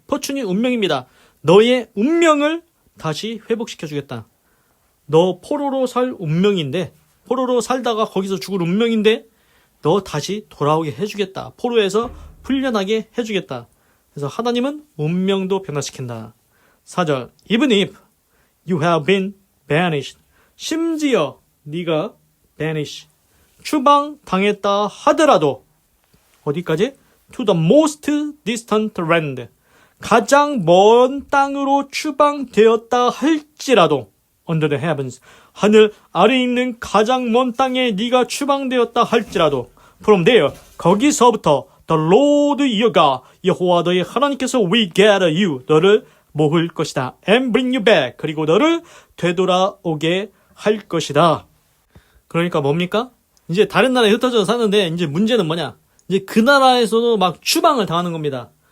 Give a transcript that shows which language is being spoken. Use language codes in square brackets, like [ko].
[ko] fortune이 운명입니다. 너의 운명을 다시 회복시켜 주겠다. 너 포로로 살 운명인데 포로로 살다가 거기서 죽을 운명인데 너 다시 돌아오게 해주겠다. 포로에서 풀려나게 해주겠다. 그래서 하나님은 운명도 변화시킨다. [en] 4절 Even if you have been banished. [ko] 심지어 네가 banish. 추방당했다 하더라도 어디까지? [en] To the most distant land. [ko] 가장 먼 땅으로 추방되었다 할지라도 [en] under the heavens. [ko] 하늘 아래에 있는 가장 먼 땅에 네가 추방되었다 할지라도 [en] from there. [ko] 거기서부터 [en] the Lord your God. [ko] 여호와 너의 하나님께서 [en] will gather you. [ko] 너를 모을 것이다. [en] And bring you back. [ko] 그리고 너를 되돌아오게 할 것이다. 그러니까 뭡니까? 이제 다른 나라에 흩어져서 사는데 이제 문제는 뭐냐? 이제 그 나라에서도 막 추방을 당하는 겁니다.